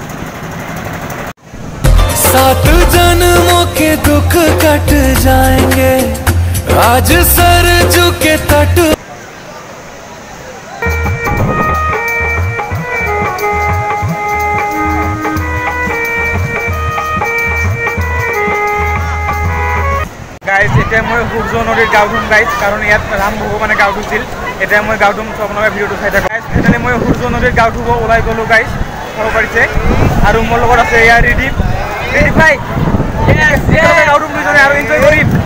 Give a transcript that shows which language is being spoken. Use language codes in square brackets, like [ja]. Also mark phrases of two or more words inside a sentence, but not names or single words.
[hi] सात जन्मों के दुख कट जाएंगे आज सरजू के तट [as] গাইজ এতিয়া মই সূৰ্য নদীৰ গাঁও ধুম গাইজ কাৰণ ইয়াত ৰাম ভগৱানে গাঁও ধুইছিল এতিয়া মই গাঁও ধুম চব আপোনালোকে ভিডিঅ'টো চাই থাকক গাইজ ফাইনেলি মই সূৰ্য নদীৰ গাঁও ধুব ওলাই গ'লোঁ গাইজ চাব পাৰিছে আৰু মোৰ লগত আছে এয়া ৰিদীপ ভাই গাঁও ধুম দুজনে আৰু এনজয় কৰিম